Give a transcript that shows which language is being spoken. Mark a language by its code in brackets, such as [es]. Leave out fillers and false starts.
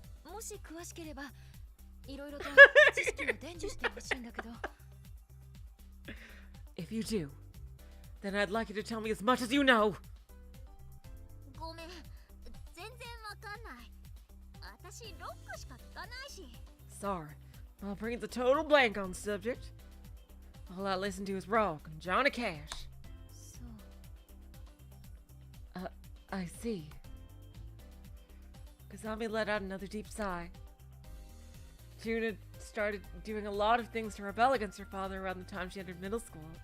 [ja] もし詳しければいろいろと知識を伝授してほしいんだけど。 [en] If you do, then I'd like you to tell me as much as you know. [ja] ごめん、全然わかんない。私ロックしか聞かないし。 [en] Sorry, my brain's a total blank on the subject. All I listen to is rock and Johnny Cash. [ja] そう。 [en] I see. Kazami let out another deep sigh. June had started doing a lot of things to rebel against her father around the time she entered middle school.